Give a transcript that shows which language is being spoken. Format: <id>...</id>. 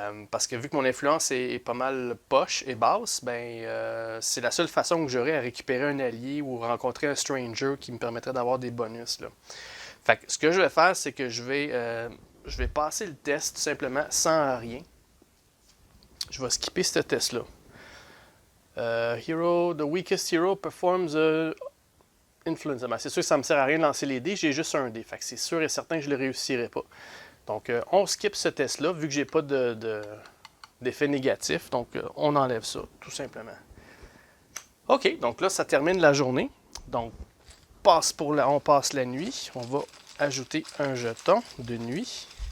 <fr>Parce que vu que mon influence est pas mal poche et basse, c'est la seule façon que j'aurai à récupérer un allié ou rencontrer un stranger qui me permettrait d'avoir des bonus, là. Fait que ce que je vais faire, c'est que je vais passer le test tout simplement sans rien. Je vais skipper ce test-là.</fr> <en>Hero, the weakest hero performs influence.</en> <fr>C'est sûr que ça ne me sert à rien de lancer les dés, j'ai juste un dé. Fait que c'est sûr et certain que je ne le réussirai pas. Donc, on skip ce test-là, vu que j'ai pas d'effet négatif. Donc, on enlève ça, tout simplement. OK, donc là, ça termine la journée. Donc, on passe la nuit. On va ajouter un jeton de nuit.</fr>